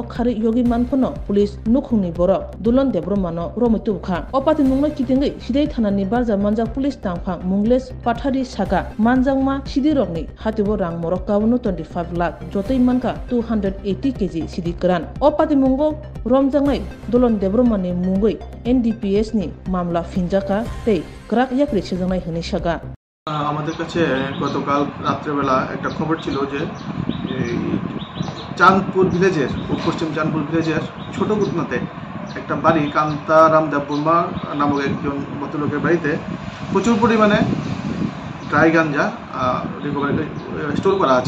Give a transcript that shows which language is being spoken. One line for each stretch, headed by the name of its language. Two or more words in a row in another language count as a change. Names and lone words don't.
Kok Borok: Khari Yogi Manpono Police Nukhungni Borok Dulon Debromano Romitu Kha Opati Mungla Kitingai Sidai Thana ni Barja Manjak Police Tangphang Mungles Pathari Saga Manjangma Sidirokni Hatibo Rang Morok Kawunu 25 lakh Jotei Manka 280 kg Sidikran Opati Mungo Romjangai Dulon Debromani Mungoi NDPS ni Mamla Finjaka Tei Krak Yakri Sijangai Hini Saga
Bangla: আমাদের কাছে গতকাল রাত্রেবেলা একটা খবর ছিল যে চাঁদপুর ভিলেজের পশ্চিম চাঁদপুর ভিলেজের ছোট গুতনাতে একটা বাড়ি কান্তারাম দেববর্মা নামক একজন ভদ্রলোকের বাড়িতে প্রচুর পরিমাণে ড্রাই গাঞ্জা
English: recovery store
Bangla: করা আছে।